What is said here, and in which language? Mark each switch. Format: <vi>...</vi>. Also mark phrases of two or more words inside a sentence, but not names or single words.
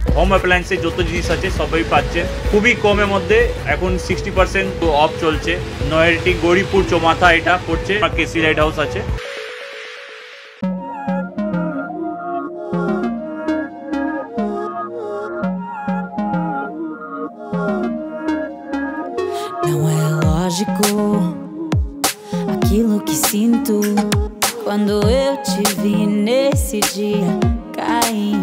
<bn>অ্যাপ্লায়েন্সের যত জিনিস আছে সবই পাচ্ছেন খুবই কমের মধ্যে। এখন 60% অফ চলছে। নয়ারটি গৌরীপুর চৌমাথা এটা পড়ছে, কেসি লাইট হাউস আছে।</bn> <pt>Não é lógico aquilo que sinto quando eu te vi nesse dia cair.</pt>